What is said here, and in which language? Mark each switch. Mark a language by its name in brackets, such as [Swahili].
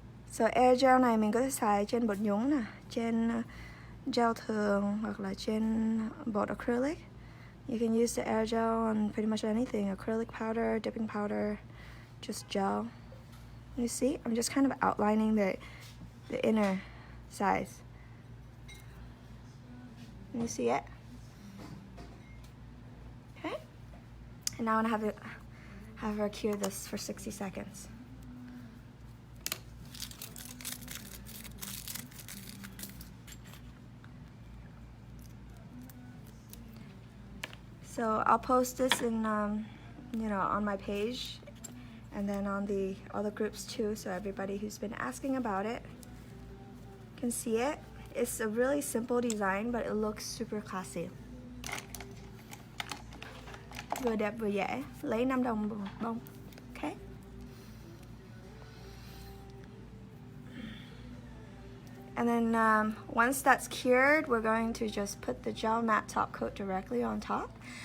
[Vietnamese] So air gel này mình có thể xài trên bột nhúng nè, trên gel thường hoặc là trên bột acrylic. [English] You can use the air gel on pretty much anything, acrylic powder, dipping powder, just gel. You see, I'm just kind of outlining the inner sides. You see it? Okay. And now I'm gonna have her cure this for 60 seconds. So I'll post this in, on my page, and then on the other groups too, so everybody who's been asking about it can see it. It's a really simple design, but it looks super classy. [Vietnamese] Vừa đẹp vừa dễ, lấy 5 đồng một bông, okay? [English] And then once that's cured, we're going to just put the gel matte top coat directly on top.